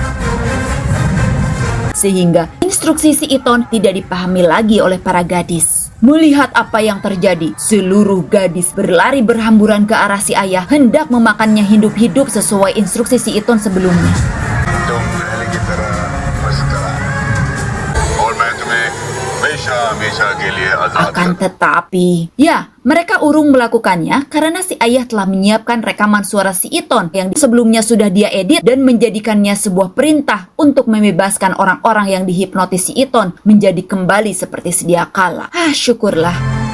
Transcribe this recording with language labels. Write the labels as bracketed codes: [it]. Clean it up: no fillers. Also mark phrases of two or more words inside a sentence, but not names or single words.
[id] Sehingga instruksi si Iton tidak dipahami lagi oleh para gadis. Melihat apa yang terjadi, seluruh gadis berlari berhamburan ke arah si ayah hendak memakannya hidup-hidup sesuai instruksi si Iton sebelumnya. [hi] तुम पहले की तरह मुस्कुरा और मैं तुम्हें हमेशा हमेशा के लिए आजाद [id] Akan tetapi, ya, mereka urung melakukannya karena si ayah telah menyiapkan rekaman suara si Iton yang sebelumnya sudah dia edit dan menjadikannya sebuah perintah untuk membebaskan orang-orang yang dihipnotis si Iton menjadi kembali seperti sedia kala. Syukurlah.